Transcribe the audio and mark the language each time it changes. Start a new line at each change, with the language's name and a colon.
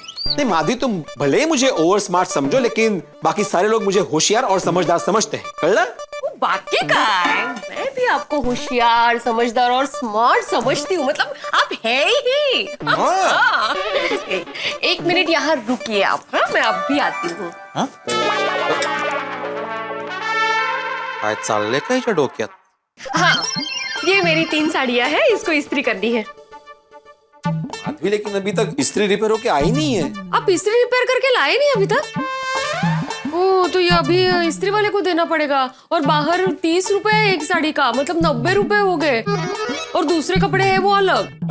Hindi: नहीं माधवी, तुम भले ही मुझे ओवर स्मार्ट समझो, लेकिन बाकी सारे लोग मुझे होशियार और समझदार समझते हैं,
Marathi: कळलं?
Hindi: बाकी का है, मैं भी आपको होशियार, समझदार और स्मार्ट समझती हूँ, मतलब आप है ही। हाँ। एक मिनट यहाँ रुकिए आप, हाँ? मैं अब भी आती हूँ।
Marathi: काय चाललंय का हिच्या डोक्यात?
Hindi: हाँ, ये मेरी 3 साड़ियाँ हैं, इसको इस्त्री करनी है। माधवी, लेकिन अभी तक इस्त्री रिपेयर होके आई नहीं है। आप इस्त्री रिपेयर करके लाए नहीं अभी तक? ओ, तो ये अभी इस्त्री वाले को देना पड़ेगा, और बाहर 30 रुपए एक साड़ी का, मतलब 90 रुपए हो गए, और दूसरे कपड़े हैं वो अलग।